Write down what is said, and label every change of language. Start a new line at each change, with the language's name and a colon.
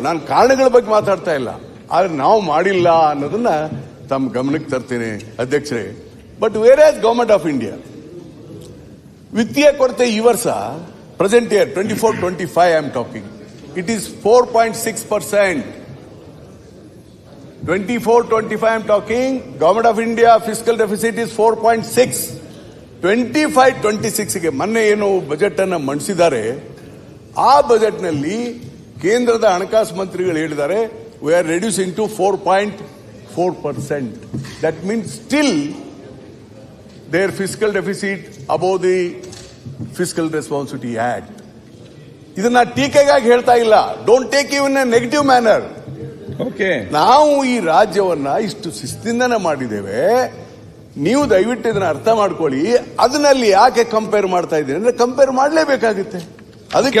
Kannada: ನಾನು ಕಾರಣಗಳ ಬಗ್ಗೆ ಮಾತಾಡ್ತಾ ಇಲ್ಲ, ಆದ್ರೆ ನಾವು ಮಾಡಿಲ್ಲ ಅನ್ನೋದನ್ನ ತಮ್ಮ ಗಮನಕ್ಕೆ ತರ್ತೇನೆ ಅಧ್ಯಕ್ಷರೇ.
English: but whereas government of India
Kannada: ವಿತ್ತೀಯ ಕೊರತೆ ಈ ವರ್ಷ
English: Present year 24-25 I am talking, it is 4.6%. 24-25 I am talking, Government of India fiscal deficit is 4.6.
Kannada: 25-26 ಗೆ ಮೊನ್ನೆ ಏನು ಬಜೆಟ್ ಅನ್ನು ಮಂಡಿಸಿದ್ದಾರೆ, ಆ ಬಜೆಟ್ ನಲ್ಲಿ ಕೇಂದ್ರದ ಹಣಕಾಸು ಮಂತ್ರಿಗಳು ಹೇಳಿದ್ದಾರೆ
English: we are reducing to 4.4%. That means still their fiscal deficit above the Fiscal Responsibility Act.
Kannada: ಇದನ್ನ ಟೀಕೆಗಾಗಿ ಹೇಳ್ತಾ ಇಲ್ಲ,
English: Don't take it in a negative manner.
Kannada: ನಾವು ಈ ರಾಜ್ಯವನ್ನ ಇಷ್ಟು ಶಿಸ್ತಿಂದನೇ ಮಾಡಿದ್ದೇವೆ, ನೀವು ದಯವಿಟ್ಟು ಇದನ್ನ ಅರ್ಥ ಮಾಡ್ಕೊಳ್ಳಿ. ಅದನ್ನಲ್ಲಿ ಯಾಕೆ ಕಂಪೇರ್ ಮಾಡ್ತಾ ಇದ್ದೀರಿ ಅಂದ್ರೆ ಕಂಪೇರ್ ಮಾಡಲೇಬೇಕಾಗುತ್ತೆ. ಅದಕ್ಕೆ